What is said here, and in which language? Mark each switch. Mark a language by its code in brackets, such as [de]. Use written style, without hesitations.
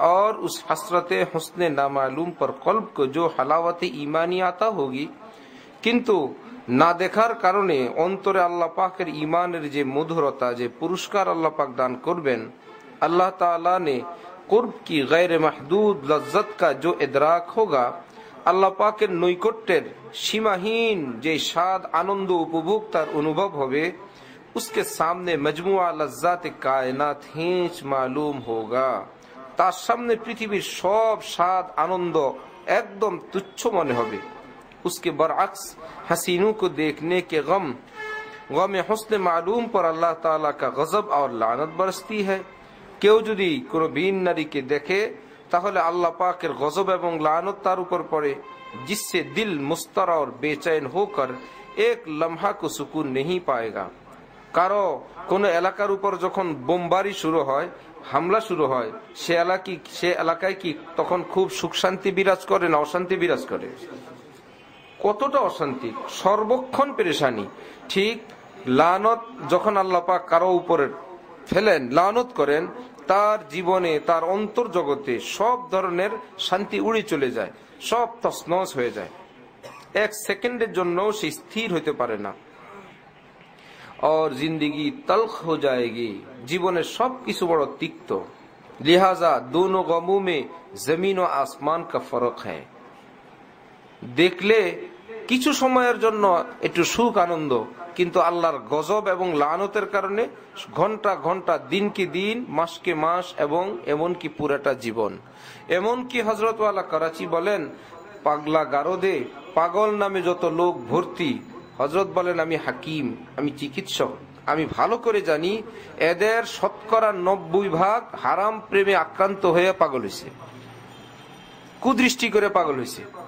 [hi] और उस हसरत हुस्ने नामालूम पर कल्ब को जो हलावत ईमानी आता होगी, [bn] কিন্তু না দেখার কারণে অন্তরে আল্লাহ পাকের ঈমানের যে মধুরতা, যে পুরস্কার আল্লাহ পাক দান করবেন, [hi] अल्लाह ताला ने कुर्ब की गैर महदूद लज्जत का जो इदराक होगा, [bn] আল্লাহ পাকের নৈকট্যের সীমাহীন যে স্বাদ, আনন্দ, উপভোগ তার অনুভব হবে, [hi] उसके सामने मजमुआ लज्जात कायनात हिंच मालूम होगा। [bn] তার সামনে পৃথিবীর সব স্বাদ, আনন্দ একদম তুচ্ছ মনে হবে। [hi] उसके बरअक्स हसीनों को देखने के गम हुस्न मालूम पर अल्लाह ताला का गजब और लानत बरसती है। [bn] কেউ যদি কোনো ভিন নারীকে দেখে, তাহলে আল্লাহ পাকের গজব এবং লানত তার উপর পড়ে, [hi] जिससे दिल मुस्तर और बेचैन होकर एक लम्हा को सुकून नहीं पाएगा। [bn] কারো কোন এলাকার উপর যখন বোমবারি শুরু হয়, হামলা শুরু হয়, সে এলাকায় কি তখন খুব সুখ শান্তি বিরাজ করে না অশান্তি বিরাজ করে? কতটা অশান্তি, সর্বক্ষণ পেরেশানি। ঠিক লানত যখন আল্লাহ পাক কারো উপরে ফেলেন, লানত করেন, তার জীবনে, তার অন্তর জগতে সব ধরনের শান্তি উড়ে চলে যায়। সব তছনছ হয়ে যায়, এক সেকেন্ডের জন্য সে স্থির হইতে পারে না। [hi] और जिंदगी तल्ख हो जाएगी, [bn] জীবনের সবকিছু বড় তিক্ত। [hi] लिहाजा दोनों गमों में जमीन व आसमान का फर्क है। [bn] দেখলে কিছু সময়ের জন্য একটু সুখ আনন্দ, কিন্তু আল্লাহর গজব এবং লানতের কারণে ঘন্টা ঘন্টা, দিনকে দিন, মাসকে মাস এবং এমনকি পুরাটা জীবন। এমনকি হযরত ওয়ালা করাচি বলেন, পাগলা গারদে পাগল নামে যত লোক ভর্তি, হযরত বলেন আমি হাকিম, আমি চিকিৎসক, আমি ভালো করে জানি এদের শতকরা 90% হারাম প্রেমে আক্রান্ত হয়ে পাগল হয়েছে, কুদৃষ্টি করে পাগল হয়েছে।